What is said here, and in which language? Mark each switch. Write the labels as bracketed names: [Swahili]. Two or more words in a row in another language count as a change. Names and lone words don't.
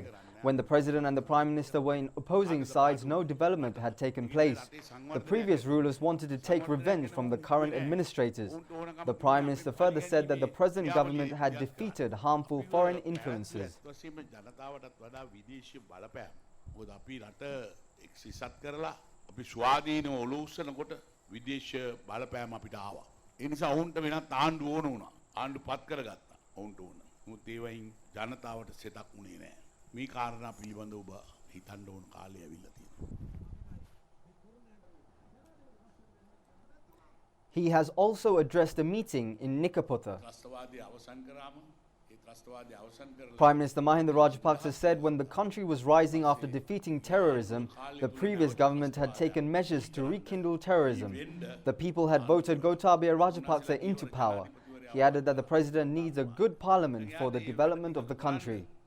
[English] When the President and the Prime Minister were in opposing sides, no development had taken place. The previous rulers wanted to take revenge from the current administrators. The Prime Minister further said that the present government had defeated harmful foreign influences. [Sinhala] විදේශ බලපෑම අපිට ආවා. ඒ නිසා ඔවුන්ට වෙනත් ආණ්ඩු ඕන වුණා. ආණ්ඩු පත් කරගත්තා. ඔවුන්ට ඕන. මොකද ඒවයින් ජනතාවට සෙතක් උනේ නැහැ. මේ කාරණා පිළිබඳව ඔබ හිතන්න ඕන කාලය ඇවිල්ලා තියෙනවා. [English] He has also addressed a meeting in Nikapotha. [Sinhala] ත්‍රස්තවාදී අවසන් කරාම [English] Prime Minister Mahinda Rajapaksa said when the country was rising after defeating terrorism, the previous government had taken measures to rekindle terrorism. The people had voted Gotabaya Rajapaksa into power. He added that the president needs a good parliament for the development of the country.